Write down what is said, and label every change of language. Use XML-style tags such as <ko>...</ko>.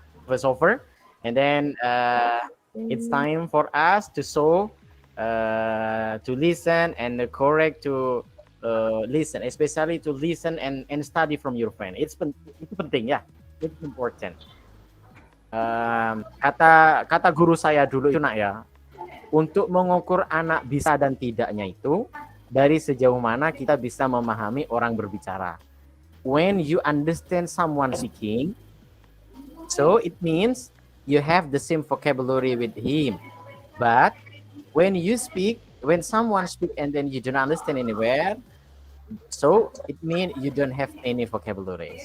<en>Was over, and then it's time for us to show, to listen and correct to listen, especially to listen and study from your friend.</en> <id>Itu penting ya,</id> <en>it's important.</en> <id>Kata guru saya dulu itu nak ya, untuk mengukur anak bisa dan tidaknya itu dari sejauh mana kita bisa memahami orang berbicara.</id> <en>When you understand someone speaking, so it means you have the same vocabulary with him. But when you speak, when someone speaks and then you don't understand anywhere, so it means you don't have any vocabulary.</en>